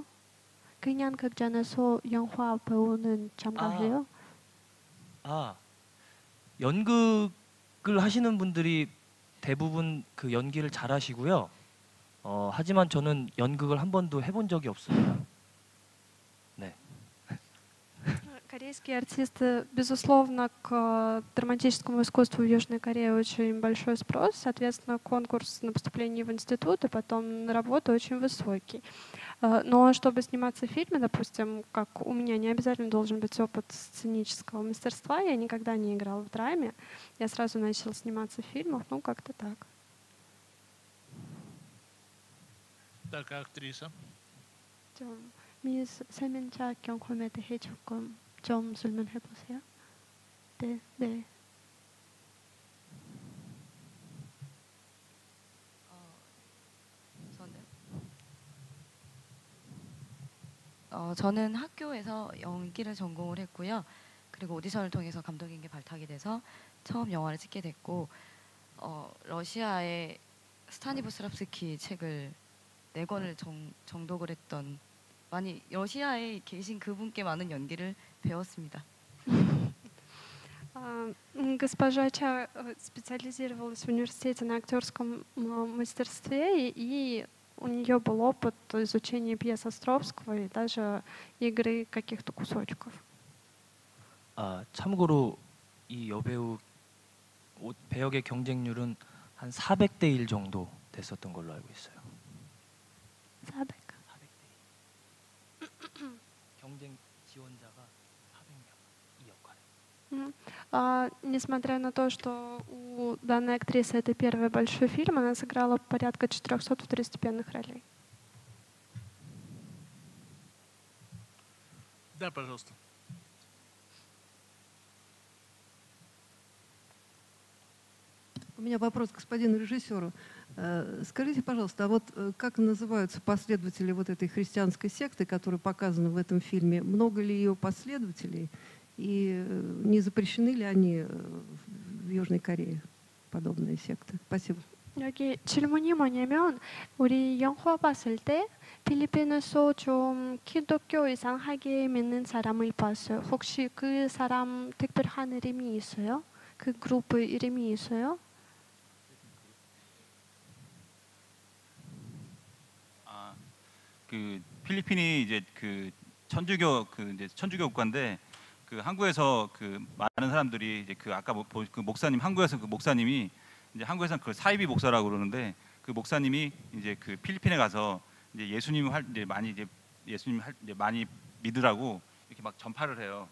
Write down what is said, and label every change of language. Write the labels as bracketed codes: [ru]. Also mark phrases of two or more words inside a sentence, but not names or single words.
[ko] 그냥 극장에서 영화 배우는 참가해요. 연극을 하시는 분들이 대부분 그 연기를 잘하시고요. 하지만 저는 연극을 한 번도 해본 적이 없습니다. 네. [ru] Корейские артисты, безусловно, к драматическому искусству в Южной Корее очень большой спрос. Соответственно, конкурс на поступление в институт и потом на работу очень высокий. Но чтобы сниматься в фильме, допустим, как у меня, не обязательно должен быть опыт сценического мастерства. Я никогда не играла в драме. Я сразу начала сниматься в фильмах. Ну, как-то так. Так, а актриса? [ko] 미스 세민자 경험에 대해 조금 좀 설명해 보세요. 네, 네. 저는 학교에서 연기를 전공을 했고요. 그리고 오디션을 통해서 감독에게 발탁이 돼서 처음 영화를 찍게 됐고, 러시아의 스타니부스랍스키 책을 4권을 정독을 했던, 많이 러시아에 계신 그분께 많은 연기를 배웠습니다. [ru] Госпожа Ча специализировалась в университете на актерском мастерстве, и у нее был опыт изучения пьес Островского и даже игры каких-то кусочков. [ko] 참고로 이 여배우 배역의 경쟁률은 한 400대 1 정도 됐었던 걸로 알고 있어요. 400. 경쟁 지원자가 400명 이 역할에. [ru] Несмотря на то, что у данной актрисы это первый большой фильм, она сыграла порядка 400 второстепенных ролей. Да, пожалуйста. У меня вопрос к господину режиссеру. Скажите, пожалуйста, а вот как называются последователи вот этой христианской секты, которая показана в этом фильме? Много ли ее последователей? И не запрещены ли они в Южной Корее, подобные секты? Спасибо. [ko] 여기 질문이 뭐냐면 우리 영화 봤을 때 필리핀에서 좀 기독교 이상하게 믿는 사람을 봤어요. 혹시 그 사람 특별한 이름이 있어요? 그 그룹 이름이 있어요? 그 필리핀이 이제 그 천주교 국가인데 그 한국에서 그 많은 사람들이 이제 그 아까 그 목사님 한국에서 그 목사님이 이제 한국에서는 그 사이비 목사라고 그러는데 그 목사님이 이제 그 필리핀에 가서 이제 예수님 많이 믿으라고 이렇게 막 전파를 해요.